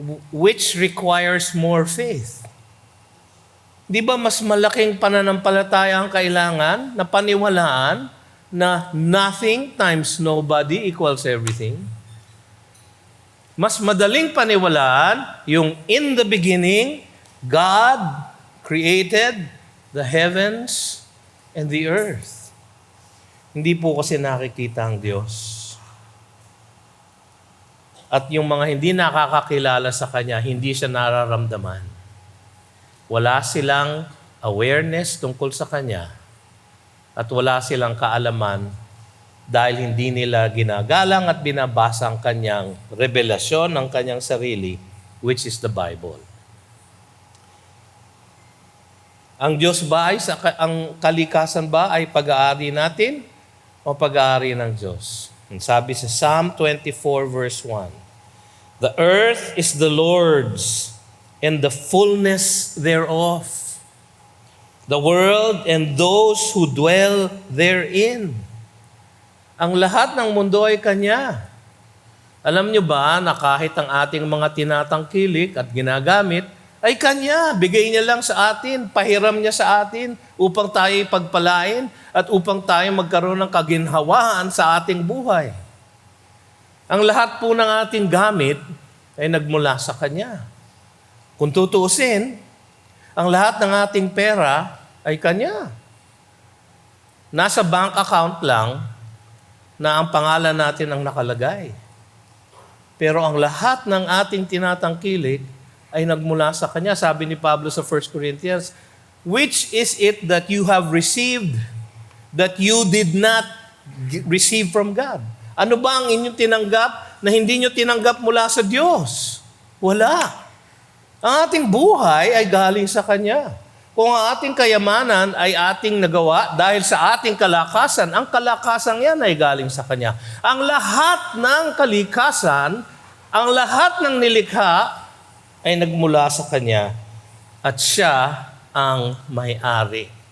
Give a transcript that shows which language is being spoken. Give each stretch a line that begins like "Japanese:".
English: Which requires more faith.
Filipino: Di ba mas malaking pananampalataya ang kailangan na paniwalaan na
English: nothing times nobody equals everything?
Filipino: Mas madaling paniwalaan yung
English: in the beginning, God created the heavens and the earth.
Filipino: Hindi po kasi nakikita ang Diyos. At yung mga hindi nakakakilala sa Kanya, hindi siya nararamdaman. Wala silang awareness tungkol sa Kanya at wala silang kaalaman dahil hindi nila ginagalang at binabasa ang Kanyang revelasyon ng Kanyang sarili,
English: which is the Bible.
Filipino: Ang Diyos ba ang kalikasan ba ay pag-aari natin o pag-aari ng Diyos? Sabi sa
English: Psalm 24 verse 1, "The earth is the Lord's and the fullness thereof, the world and those who dwell therein."
Filipino: Ang lahat ng mundo ay Kanya. Alam niyo ba na kahit ang ating mga tinatangkilik at ginagamit ay Kanya. Bigay niya lang sa atin, pahiram niya sa atin upang tayo pagpalain at upang tayo magkaroon ng kaginhawaan sa ating buhay. Ang lahat po ng ating gamit ay nagmula sa Kanya. Kung tutuusin, ang lahat ng ating pera ay Kanya. Nasa bank account lang na ang pangalan natin ang nakalagay. Pero ang lahat ng ating tinatangkilik ay nagmula sa Kanya. Sabi ni Pablo sa
English: 1 Corinthians, "Which is it that you have received that you did not receive from God?"
Filipino: Ano ba ang inyong tinanggap na hindi nyo tinanggap mula sa Diyos? Wala. Ang ating buhay ay galing sa Kanya. Kung ang ating kayamanan ay ating nagawa dahil sa ating kalakasan, ang kalakasan yan ay galing sa Kanya. Ang lahat ng kalikasan, ang lahat ng nilikha ay nagmula sa Kanya at Siya ang may-ari.